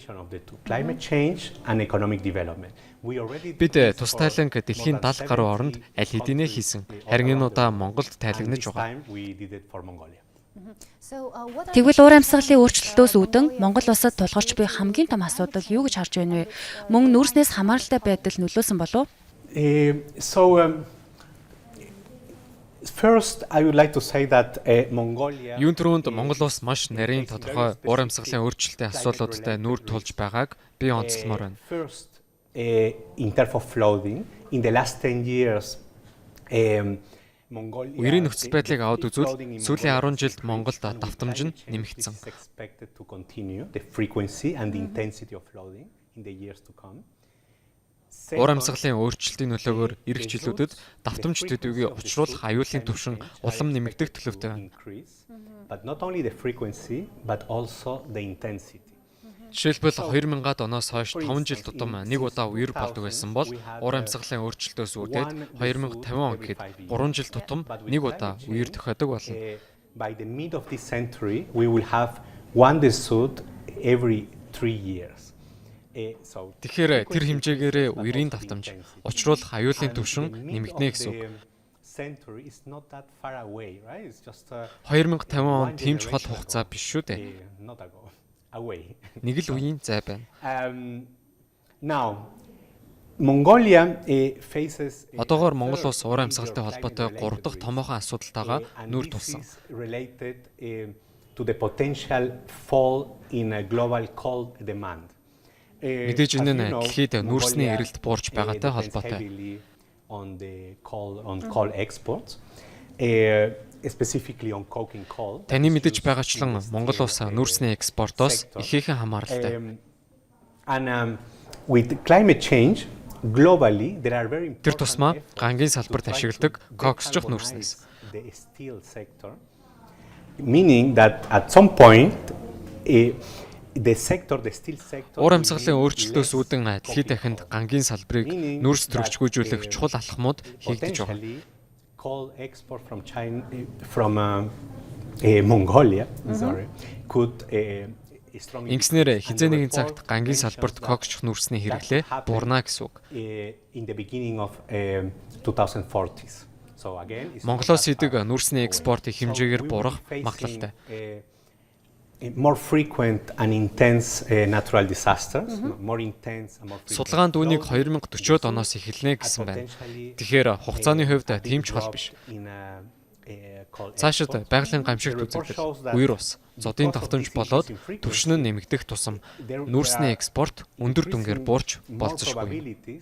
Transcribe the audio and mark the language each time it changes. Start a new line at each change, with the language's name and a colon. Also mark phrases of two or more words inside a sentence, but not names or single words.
Mongolian: Бид тус тайланг Дэлхийн 70 гаруй оронд аль хэдийнэ хийсэн. Харин энэ удаа Монголд тайлагнаж байгаа. Тэгвэл уур амьсгалын өөрчлөлтөөс үүдэн Монгол улсад тулгарч буй хамгийн том асуудал юу гэж харж байна вэ? Мөн нүүрснээс хамааралтай байдал нөлөөсөн болов уу?
English: First, I would like to say that Mongolia.
Mongolian: Юун түрүүнд Монгол улс маш нарийн тодорхой уур амьсгалын өөрчлөлтийн асуудлуудтай нүүр тулж байгааг би онцлмоор байна.
English: First, in terms of flooding, in the last 10 years, Mongolia.
Mongolian: Үерийн нөхцөл байдлыг аваад үзвэл сүүлийн 10 жилд Монголд давтамж нь нэмэгдсэн.
English: The frequency and the intensity of flooding in the years to come.
Mongolian: Уур амьсгалын өөрчлөлтийн нөлөөгөөр эх жилүүдэд давтамж төдийгүй учруулах аюулын түвшин улам нэмэгдэх төлөвтэй байна.
English: But not only the frequency but also the intensity.
Mongolian: Жишээлбэл 2000-ад оноос хойш 5 жил тутам нэг удаа үер болдог байсан бол уур амьсгалын өөрчлөлтөөс үүдээд 2050 он гэхэд 3 жил тутам нэг удаа үер тохиодог болно.
English: By the mid of this century we will have one desud every 3 years.
Mongolian: Тэгэхээр тэр хэмжээгээр үерийн давтамж учруулах аюулын түвшин нэмэгдэнэ гэсэн үг. 2050 он тийм чухал хугацаа биш шүү дээ. Нэг л үеийн зай байна. Одоогоор Монгол улс уур амьсгалтай холбоотой 3 дахь томоохон асуудалтайгаа нүүр тулсан.
English: To the potential fall in a global coal demand.
Mongolian: Мэдээж энэ нь дэлхийд нүүрсний эрэлт буурч байгаатай холбоотой.
English: On coal exports, specifically on coking coal.
Mongolian: Таны мэдэж байгаачлан Монгол улс нүүрсний экспортоос ихээхэн хамааралтай.
English: And with climate change globally there are very important.
Mongolian: Тэр тусмаа гангийн салбарт ашигладаг коксчих нүүрснээс.
English: The steel sector, meaning that at some point the steel sector.
Mongolian: Уур амьсгалын өөрчлөлтөөс үүдэн дэлхийд дахинд гангийн салбарыг нүүрс төрөгчгүйжүүлэх чухал алхмууд хийгдэж байгаа.
English: Coal export from China from Mongolia, sorry, could
Mongolian: Ингэснээр хизээ нэгэн цагт гангийн салбарт коксчих нүүрсний хэрэглээ буурна гэсэн үг.
English: In the beginning of 2040s. So again,
Mongolian: Монголоос идэг нүүрсний экспортын хэмжээгээр буурах магадлалтай.
English: More frequent and intense natural disasters, more intense and more frequent.
Mongolian: Судалгаанд үүнийг 2040-од оноос эхэлнэ гэсэн байна. Тэгэхээр хугацааны хувьд тийм чухал биш. Цаашид байгалийн гамшигт үзэгдэл, үер ус, зодын давтамж болоод түвшин нь нэмэгдэх тусам нүүрсний экспорт өндөр дүнгээр буурч болцсошгүй.